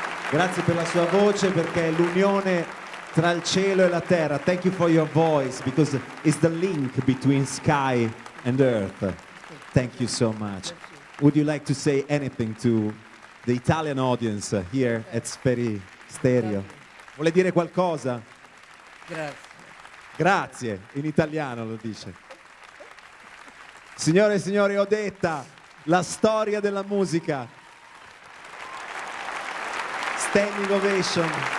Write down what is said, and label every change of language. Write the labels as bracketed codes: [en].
[it] Grazie per la sua voce, perché è l'unione tra il cielo e la terra. [en] Thank you for your voice, because it's the link between sky and earth. Thank you so much. Would you like to say anything to the Italian audience here at Sferi Stereo? [it] Vuole dire qualcosa? Grazie. Grazie, in italiano lo dice. Signore e signori, Odetta, la storia della musica. [en] Standing ovation.